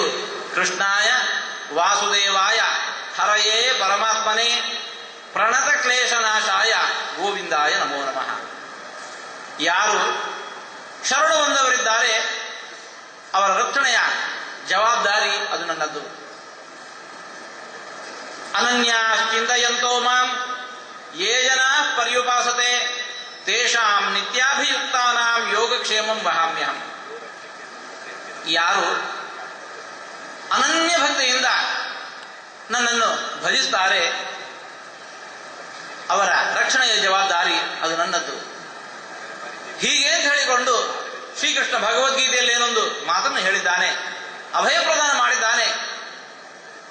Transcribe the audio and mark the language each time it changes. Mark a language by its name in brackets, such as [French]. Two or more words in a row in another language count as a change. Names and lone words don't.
[Sanskrit] ಕೃಷ್ಣಾಯ ವಾಸುದೇವಾಯ ಹರಯೇ ಪರಮಾತ್ಮನೇ ಪ್ರಣತ ಕ್ಲೇಶನಾಶಾಯ ಗೋವಿಂದಾಯ ನಮೋ ನಮಃ. [Kannada] ಯಾರು ಶರಣು ಹೊಂದವರಿದ್ದಾರೆ ಅವರ ರಕ್ಷಣೆಯ ಜವಾಬ್ದಾರಿ ಅದು ನನ್ನದು. [Sanskrit] ಅನನ್ಯಾಶ್ಚಿಂತಯಂತೋ ಮಾಂ ಯೇ ಜನಾ ಪರ್ಯುಪಾಸತೆ ತೇಷಾಂ ನಿತ್ಯಾಭಿಯುಕ್ತಾನಾಂ ಯೋಗಕ್ಷೇಮಂ ವಹಾಮ್ಯಹಂ. [Kannada] ಯಾರು ಅನನ್ಯ ಭಕ್ತಿಯಿಂದ ನನ್ನನ್ನು ಭಜಿಸ್ತಾರೆ ಅವರ ರಕ್ಷಣೆಯ ಜವಾಬ್ದಾರಿ ಅದು ನನ್ನದ್ದು. ಹೀಗೆ ಅಂತ ಹೇಳಿಕೊಂಡು ಶ್ರೀಕೃಷ್ಣ ಭಗವದ್ಗೀತೆಯಲ್ಲಿ ಏನೊಂದು ಮಾತನ್ನು ಹೇಳಿದ್ದಾನೆ, ಅಭಯ ಪ್ರದಾನ ಮಾಡಿದ್ದಾನೆ.